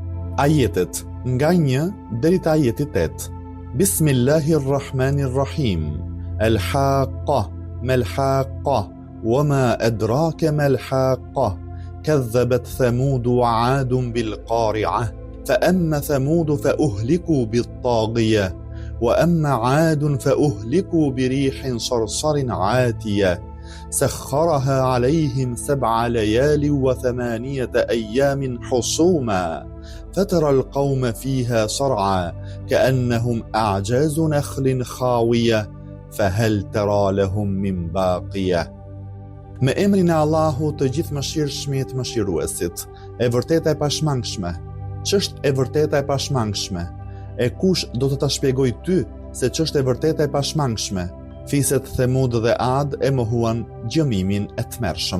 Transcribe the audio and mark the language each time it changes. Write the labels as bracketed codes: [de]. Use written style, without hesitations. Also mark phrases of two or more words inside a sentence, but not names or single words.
[sq] Ajetet nga 1 deri te ajeti 8. [ar] بسم الله الرحمن الرحيم. الحاقة، ما الحاقة، وما أدراك ما الحاقة. كذبت ثمود وعاد بالقارعة فأما ثمود فأهلكوا بالطاغية وأما عاد فأهلكوا بريح صرصر عاتية سخرها عليهم 7 ليال و8 أيام حصوما فترى القوم فيها صرعى كأنهم أعجاز نخل خاوية فهل ترى لهم من باقية. [sq] Me emrin e Allahut të gjithë mëshirshmit mëshiruesit, e vërteta e pashmangshme. Ç'është e vërteta e pashmangshme? E kush do të ta shpjegoj ty se ç'është e vërteta e pashmangshme? Fiset Themud dhe Ad e mohuan gjëmimin e tmerrshëm.